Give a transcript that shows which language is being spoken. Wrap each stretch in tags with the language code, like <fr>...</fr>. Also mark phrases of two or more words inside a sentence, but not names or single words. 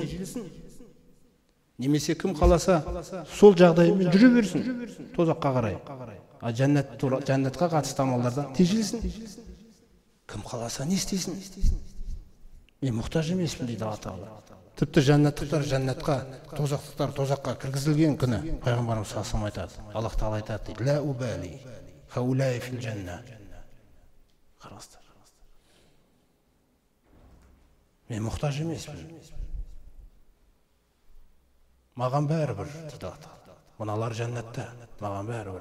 <kk>Немесе кім қаласа, сол жағдаймен жүре берсін, тозаққа қарай. Жәннатқа қатысты амалдардан тежелсін. Кім қаласа, не істейсін? Мен мұқтаж емеспін дейді Алла Тағала. Тіпті жәннаттықтар жәннатқа, тозақтықтар тозаққа кіргізілген күні пайғамбарымыз</kk> <ar>صلى الله عليه وسلم</ar> <kk>айтады. Аллах Тағала айтады дейді:</kk> <ar>لا أبالي هؤلاء في الجنة.</ar> <kk>Қараңыздар. Мен мұқтаж емеспін. Маған бәрібір дейді Алла Тағала. Мыналар жәннатта, маған бәрібір.</kk>